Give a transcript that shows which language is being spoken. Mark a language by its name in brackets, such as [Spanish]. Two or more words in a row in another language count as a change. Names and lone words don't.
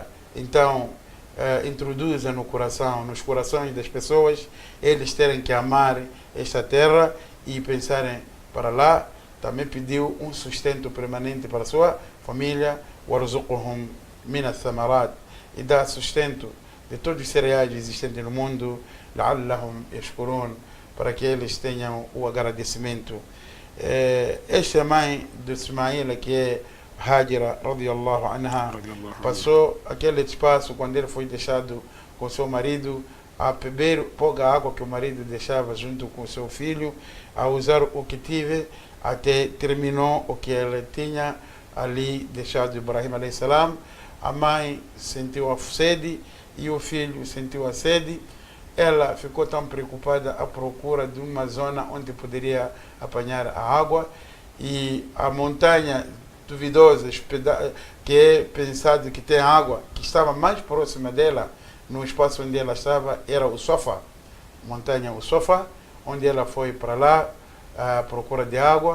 [Portuguese] Então introduza no coração, nos corações das pessoas, eles terem que amar esta terra e pensarem para lá. Também pediu um sustento permanente para a sua família, [Arabic] وارزقهم من الثمرات, [Portuguese] e dá sustento de todos os cereais existentes no mundo, [Arabic] لعلهم يشكرون, [Portuguese] para que eles tenham o agradecimento. Esta mãe de Ismail, que é Hajira, [Arabic] رضي الله عنها, [Portuguese] passou aquele espaço quando ele foi deixado com seu marido a beber pouca água que o marido deixava junto com seu filho, a usar o que tive, até terminou o que ele tinha ali deixado [Arabic] إبراهيم عليه السلام. [Portuguese] A mãe sentiu a sede e o filho sentiu a sede. Ela ficou tão preocupada à procura de uma zona onde poderia apanhar a água, e a montanha duvidosa que é pensado que tem água, que estava mais próxima dela, no espaço onde ela estava, era o Safa, montanha o Safa, onde ela foi para lá à procura de água.